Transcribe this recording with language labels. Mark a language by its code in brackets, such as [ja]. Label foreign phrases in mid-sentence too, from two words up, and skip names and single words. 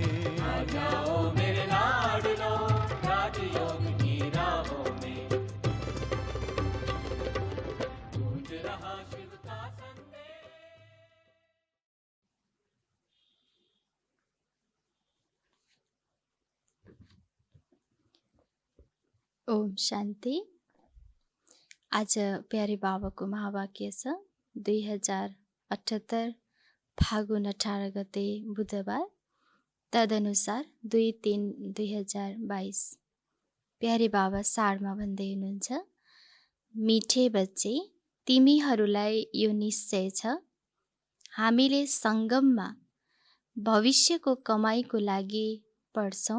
[hi] आ जाओ मेरे लाडलों राजयोग की राहों में। गूंज रहा शिव का संदेश। ओम शान्ति। [ne] आज प्यारे बाबाको महावाक्य छ 2078 फागुन 18 गते बुधबार, तदनुसार 2-3-2022। प्यारे बाबा सारमा भन्दै हुनुहुन्छ, [hi] मिठे बच्चे [ne] तिमीहरूलाई यो निश्चय छ, हामीले सङ्गममा भविष्यको कमाइको लागि पढ्छौँ।